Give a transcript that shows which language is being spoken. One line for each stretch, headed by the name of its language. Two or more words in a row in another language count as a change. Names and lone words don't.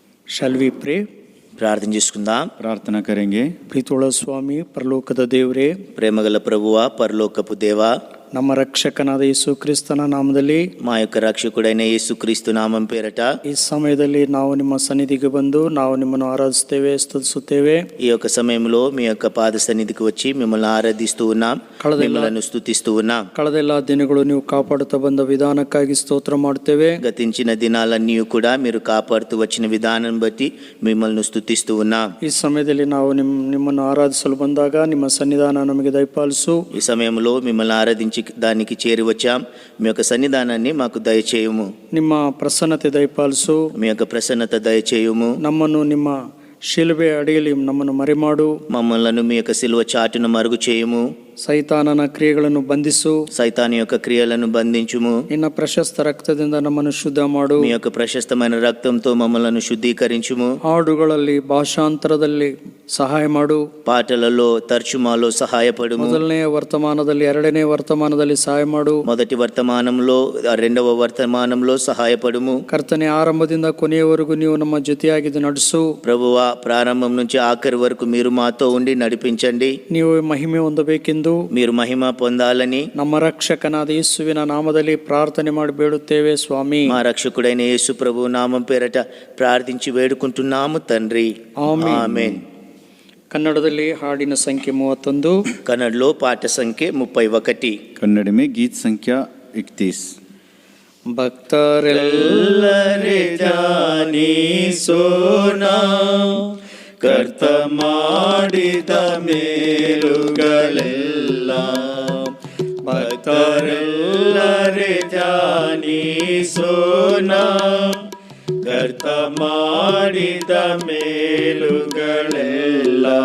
English: Shall we pray?
Telugu: ప్రార్థన చేసుకుందాం.
Hindi: प्रार्थना करेंगे।
Kannada: ಪ್ರೀತಿಯುಳ್ಳ ಸ್ವಾಮಿ, ಪರಲೋಕದ ದೇವರೇ,
Telugu: ప్రేమగల ప్రభువా, పరలోకపు దేవా,
Kannada: ನಮ್ಮ ರಕ್ಷಕನಾದ ಯೇಸು ಕ್ರಿಸ್ತನ ನಾಮದಲ್ಲಿ
Telugu: మా యొక్క రక్షకుడైన యేసుక్రీస్తు నామం పేరట
Kannada: ಈ ಸಮಯದಲ್ಲಿ ನಾವು ನಿಮ್ಮ ಸನ್ನಿಧಿಗೆ ಬಂದು ನಾವು ನಿಮ್ಮನ್ನು ಆರಾಧಿಸುತ್ತೇವೆ, ಸ್ತುತಿಸುತ್ತೇವೆ.
Telugu: ఈ యొక్క సమయంలో మీ యొక్క పాద సన్నిధికి వచ్చి మిమ్మల్ని ఆరాధిస్తూ ఉన్నాం, మిమ్మల్ని స్తుతిస్తూ ఉన్నాం.
Kannada: ಕಳೆದೆಲ್ಲ ದಿನಗಳು ನೀವು ಕಾಪಾಡುತ್ತಾ ಬಂದ ವಿಧಾನಕ್ಕಾಗಿ ಸ್ತೋತ್ರ ಮಾಡುತ್ತೇವೆ.
Telugu: గతించిన దినాలన్నీ కూడా మీరు కాపాడుతూ వచ్చిన విధానం బట్టి మిమ్మల్ని స్తుతిస్తూ ఉన్నాం.
Kannada: ಈ ಸಮಯದಲ್ಲಿ ನಾವು ನಿಮ್ಮನ್ನು ಆರಾಧಿಸಲು ಬಂದಾಗ ನಿಮ್ಮ ಸನ್ನಿಧಾನ ನಮಗೆ ದಯಪಾಲಿಸು.
Telugu: ఈ సమయంలో మిమ్మల్ని ఆరాధించి దానికి చేరి వచ్చాం. మీ యొక్క సన్నిధానాన్ని మాకు దయచేయుము.
Kannada: ನಿಮ್ಮ ಪ್ರಸನ್ನತೆ ದಯಪಾಲಿಸು.
Telugu: మీ యొక్క ప్రసన్నత దయచేయుము.
Kannada: ನಮ್ಮನ್ನು ನಿಮ್ಮ ಶಿಲುಬೆ ಅಡಿಯಲ್ಲಿ ನಮ್ಮನ್ನು ಮರೆಮಾಡು.
Telugu: మమ్మల్ని మీ యొక్క సిలువ చాటును మరుగు చేయుము.
Kannada: ಸೈತಾನನ ಕ್ರಿಯೆಗಳನ್ನು ಬಂಧಿಸು.
Telugu: సైతాను యొక్క క్రియలను బంధించుము.
Kannada: ನಿನ್ನ ಪ್ರಶಸ್ತ ರಕ್ತದಿಂದ ನಮ್ಮನ್ನು ಶುದ್ಧ ಮಾಡು.
Telugu: మీ యొక్క ప్రశస్తమైన రక్తంతో మమ్మల్ని శుద్ధీకరించుము.
Kannada: ಹಾಡುಗಳಲ್ಲಿ ಭಾಷಾಂತರದಲ್ಲಿ ಸಹಾಯ ಮಾಡು.
Telugu: పాటలలో తర్జుమాలో సహాయపడుము.
Kannada: ಮೊದಲನೆಯ ವರ್ತಮಾನದಲ್ಲಿ ಎರಡನೇ ವರ್ತಮಾನದಲ್ಲಿ ಸಹಾಯ ಮಾಡು.
Telugu: మొదటి వర్తమానంలో రెండవ వర్తమానంలో సహాయపడుము.
Kannada: ಕರ್ತನೆ, ಆರಂಭದಿಂದ ಕೊನೆಯವರೆಗೂ ನೀವು ನಮ್ಮ ಜೊತೆಯಾಗಿದ್ದು ನಡೆಸು.
Telugu: ప్రభువా, ప్రారంభం నుంచి ఆఖరి వరకు మీరు మాతో ఉండి నడిపించండి.
Kannada: ನೀವು ಮಹಿಮೆ ಹೊಂದಬೇಕೆಂದು
Telugu: మీరు మహిమ పొందాలని
Kannada: ನಮ್ಮ ರಕ್ಷಕನಾದ ಯೇಸುವಿನ ನಾಮದಲ್ಲಿ ಪ್ರಾರ್ಥನೆ ಮಾಡಿ ಬೇಡುತ್ತೇವೆ ಸ್ವಾಮಿ.
Telugu: మా రక్షకుడైన యేసు ప్రభు నామం పేరట ప్రార్థించి వేడుకుంటున్నాము తండ్రి. ఆమేన్.
Kannada: ಕನ್ನಡದಲ್ಲಿ ಹಾಡಿನ ಸಂಖ್ಯೆ 31.
Telugu: కన్నడలో పాట సంఖ్య 31.
Hindi: कन्नड़ में गीत संख्या 31।
Kannada: ಭಕ್ತರೆಲ್ಲರೇ ಧ್ಯಾನಿಸೋಣ, ಕರ್ತ ಮಾಡಿದ ಮೇಲುಗಳೆಲ್ಲ. ಭಕ್ತರೆಲ್ಲರೇ ಧ್ಯಾನಿಸೋಣ, ಕರ್ತ ಮಾಡಿದ ಮೇಲುಗಳೆಲ್ಲ.